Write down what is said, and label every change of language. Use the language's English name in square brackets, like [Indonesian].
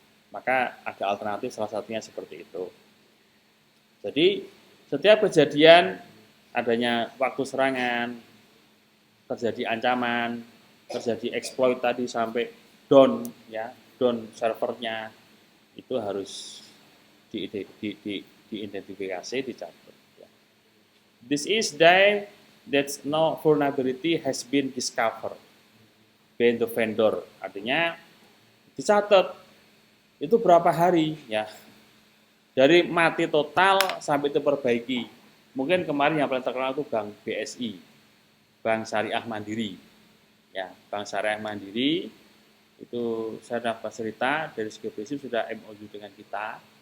[Indonesian] Maka ada alternatif, salah satunya seperti itu. Jadi setiap kejadian adanya waktu serangan, terjadi ancaman, terjadi exploit tadi sampai down ya, down servernya, itu harus diidentifikasi, dicatat. Ya. [English] This is day that no vulnerability has been discovered by the vendor. [Indonesian] Artinya dicatat itu berapa hari ya, dari mati total sampai diperbaiki. Mungkin kemarin yang paling terkenal itu Bank BSI, Bank Syariah Mandiri. Ya, Bank Syariah Mandiri itu saya dapat cerita dari segi prinsip sudah MOU dengan kita.